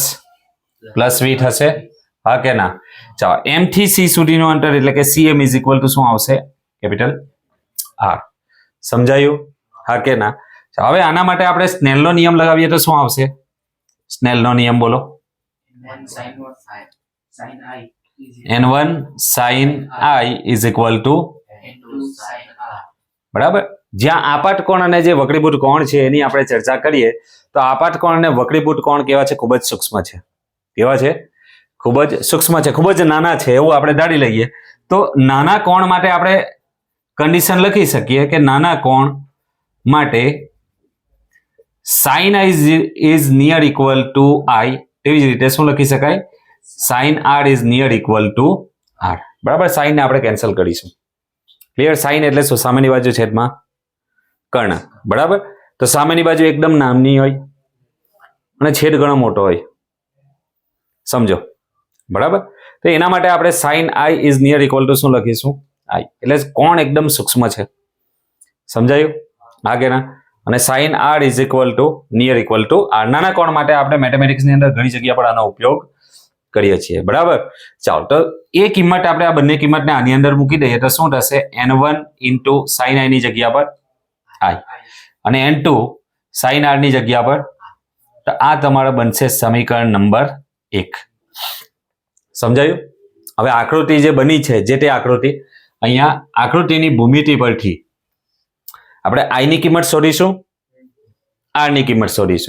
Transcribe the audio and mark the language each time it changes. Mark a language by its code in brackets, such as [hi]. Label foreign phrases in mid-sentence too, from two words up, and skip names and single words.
[gu] પ્લસ V થશે, હા કે ના? ચાલો, M થી C સુધીનું અંતર એટલે કે CM [en] is equal to [gu] શું આવશે? કેપિટલ R. સમજાયું? હા કે ના? હવે આના માટે આપણે સ્નેલનો નિયમ લગાવીએ તો શું આવશે? સ્નેલનો નિયમ બોલો. [en] n1 sin i is equal to બરાબર. [gu] જ્યાં આપાત કોણ અને જે વક્રીભૂત કોણ છે એની આપણે ચર્ચા કરીએ તો આપાત કોણ અને વક્રીભૂત કોણ કેવા છે? ખૂબ જ સૂક્ષ્મ છે. કેવા છે? ખૂબ જ સૂક્ષ્મ છે, ખૂબ જ નાના છે એવું આપણે ધારી લઈએ. તો નાના કોણ માટે આપણે કન્ડિશન લખી શકીએ કે નાના કોણ માટે [en] sin i is near equal to i. [gu] તેવી જ રીતે શું લખી શકાય? [en] sin r is near equal to r. બરાબર. [gu] sin ને આપણે કેન્સલ કરીશું. ક્લિયર? sin એટલે શું? સામેની બાજુ છેદમાં કર્ણ. બરાબર. તો સામેની બાજુ એકદમ નાની હોય અને છેદ ઘણો મોટો હોય. સમજો. બરાબર. તો એના માટે આપણે [en] sin i is near equal to [gu] શું લખીશું? i. એટલે કોણ એકદમ સૂક્ષ્મ છે. સમજાયું? આગેના. [en] અને sin r is equal to near equal to r. [gu] નાના કોણ માટે આપણે મેથેમેટિક્સની અંદર ઘણી જગ્યા પર આનો ઉપયોગ કરીએ છીએ. બરાબર. ચાલો, તો એ કિંમત આપણે આ બંને કિંમતને આની અંદર મૂકી દઈએ તો શું થશે? n1 into sin i ની જગ્યા પર i અને n2 sin r ની જગ્યા પર. તો આ તમારો બનશે સમીકરણ નંબર 1. સમજાયું? હવે આકૃતિ જે બની છે, જે તે આકૃતિ, અહીંયા આકૃતિની ભૂમિતિ પરથી આપણે i ની કિંમત શોધીશું, r ની કિંમત શોધીશું.